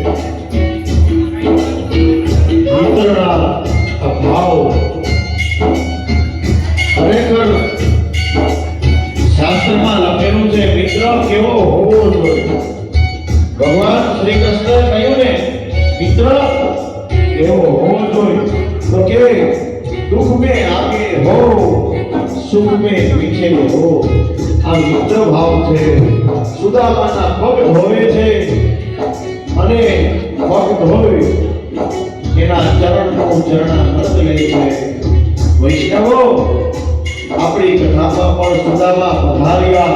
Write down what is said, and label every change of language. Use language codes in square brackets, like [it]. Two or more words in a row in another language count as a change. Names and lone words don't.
[gu] મિત્રના આ ભાવ ખરેખર શાસ્ત્રમાં લખેલું છે મિત્ર કેવો હોવો જોઈએ। ભગવાન શ્રી કૃષ્ણએ કહ્યું ને મિત્ર કેવો હોવો જોઈએ તો કે [hi] દુઃખ में आगे हो, सुख में पीछे हो। [gu] આ મિત્ર ભાવ છે। સુદામાના પગ ધોવે છે અને પગ ધોવી એના ચરણનો ચરણામૃત લે છે। વૈષ્ણવો આપણી કથામાં પણ સુદામા પધાર્યા।